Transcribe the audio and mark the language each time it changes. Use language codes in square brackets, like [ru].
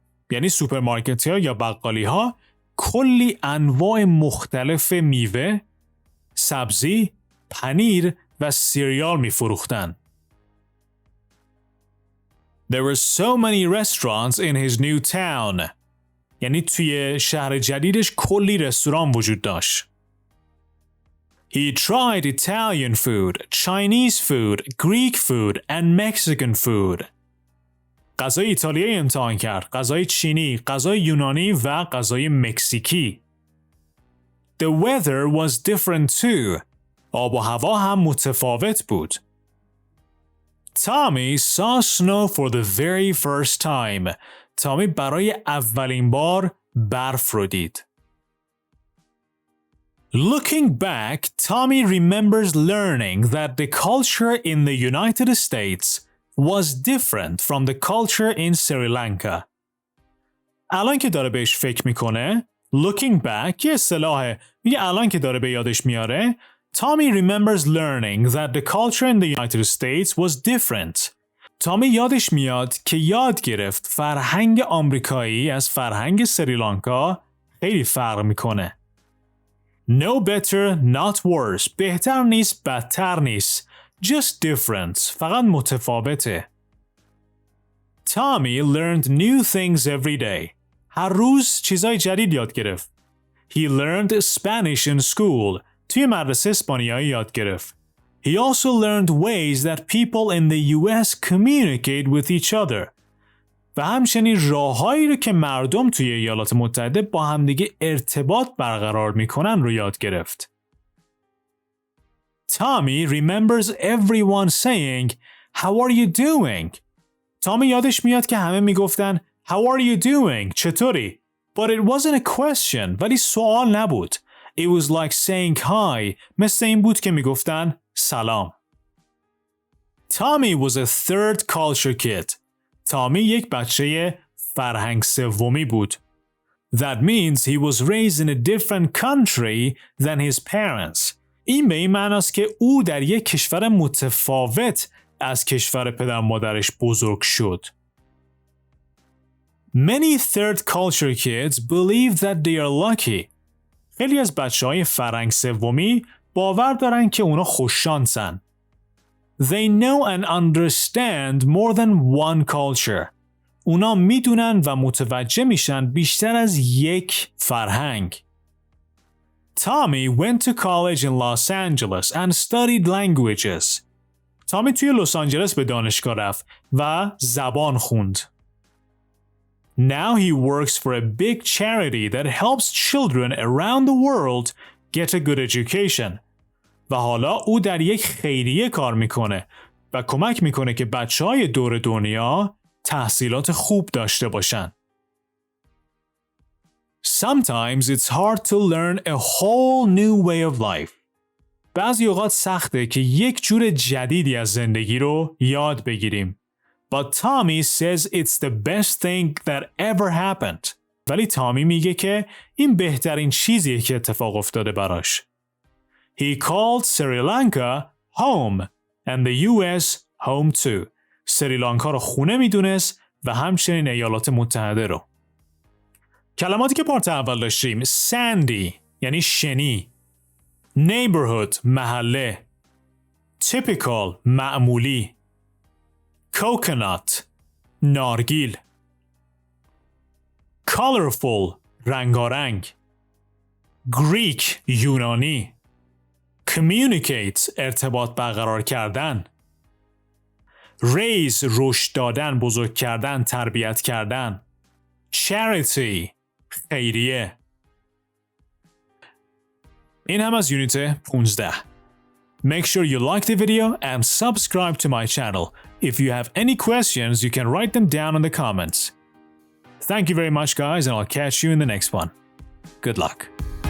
[fa] یعنی سوپرمارکت‌ها یا بقالی‌ها کلی انواع مختلف میوه، سبزی، پنیر و سیریال می‌فروختن. [en] There were so many restaurants in his new town. [fa] یعنی توی شهر جدیدش کلی رستوران وجود داشت. [en] He tried Italian food, Chinese food, Greek food and Mexican food. [fa] غذای ایتالیایی امتحان کرد، غذای چینی، غذای یونانی و غذای مکزیکی. [en] The weather was different too. [fa] آب و هوا هم متفاوت بود. [en] Tommy saw snow for the very first time. [fa] تامی برای اولین بار برف رو دید. [en] Looking back, Tommy remembers learning that the culture in the United States was different from the culture in Sri Lanka. [fa] الان که داره بهش فکر میکنه، [en] looking back [fa] یه اصطلاحه، میگه الان که داره به یادش میاره، [en] Tommy remembers learning that the culture in the United States was different. [fa] تامی یادش میاد که یاد گرفت فرهنگ آمریکایی از فرهنگ سریلانکا خیلی فرق میکنه. [en] No better, not worse. [fa] بهتر نیست، بدتر نیست. [en] Just different. [fa] فقط متفاوته. [en] Tommy learned new things every day. [fa] هر روز چیزای جدید یاد گرفت. [en] He learned Spanish in school. [fa] توی مدرسه اسپانیایی یاد گرفت. [en] He also learned ways that people in the US communicate with each other. [fa] و همچنین راههایی رو که مردم توی ایالات متحده با همدیگه ارتباط برقرار میکنن رو یاد گرفت. [en] Tommy remembers everyone saying, How are you doing? [fa] تامی یادش میاد که همه میگفتن [en] How are you doing? [fa] چطوری؟ [en] But it wasn't a question. [fa] ولی سوال نبود. [en] It was like saying hi. [fa] مثل این بود که میگفتن سلام. [en] Tommy was a third culture kid. [fa] تامی یک بچه فرهنگ سومی بود. [en] That means he was raised in a different country than his parents. [fa] این به این معناست که او در یک کشور متفاوت از کشور پدر مادرش بزرگ شد. [en] Many third culture kids believe that they are lucky. [fa] خیلی از بچه‌های فرهنگ سومی باور دارن که اونا خوششانسن. [en] They know and understand more than one culture. [fa] اونا میدونن و متوجه میشن بیشتر از یک فرهنگ. [en] Tommy went to college in Los Angeles and studied languages. [fa] تامی توی لس آنجلس به دانشگاه رفت و زبان خوند. [en] Now he works for a big charity that helps children around the world get a good education. [fa] و حالا او در یک خیریه کار میکنه و کمک میکنه که بچه‌های دور دنیا تحصیلات خوب داشته باشن. [en] Sometimes it's hard to learn a whole new way of life. [fa] بعضی اوقات سخته که یک جور جدیدی از زندگی رو یاد بگیریم. [en] But Tommy says it's the best thing that ever happened. [fa] ولی تامی میگه که این بهترین چیزیه که اتفاق افتاده براش. [en] He called Sri Lanka home and the US home too. [fa] سریلانکا رو خونه میدونست و همچنین ایالات متحده رو. کلماتی که پارت اول داشتیم sandy یعنی شنی، neighborhood محله، typical معمولی، coconut نارگیل، colorful رنگارنگ، Greek یونانی، communicate ارتباط برقرار کردن، raise رشد دادن، بزرگ کردن، تربیت کردن، charity خیریه. این هم از یونیت 15. [en] Make sure you like the video and subscribe to my channel. If you have any questions, you can write them down in the comments. Thank you very much, guys, and I'll catch you in the next one. Good luck.